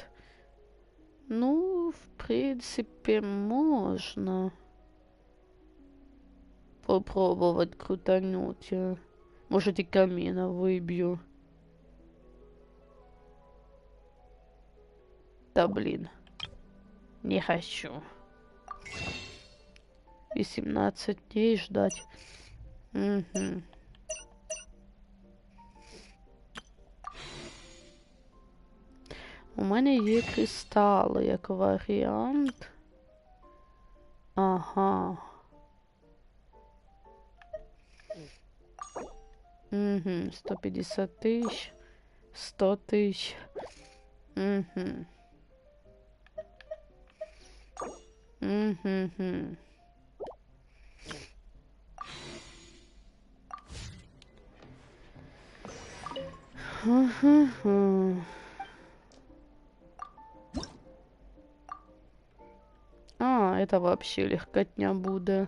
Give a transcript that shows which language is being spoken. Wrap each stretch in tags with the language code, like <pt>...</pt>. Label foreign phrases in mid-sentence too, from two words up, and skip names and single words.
<ru>Ну, в принципе, можно попробовать крутануть. Может, и камина выбью. Да блин. Не хочу. 18 дней ждать. Угу.</ru> <uk>У мене є кристали, як варіант.</uk> <ru>Ага. Угу, 150 тысяч, 100 тысяч. Угу. Угу. Это вообще легкотня будет.</ru>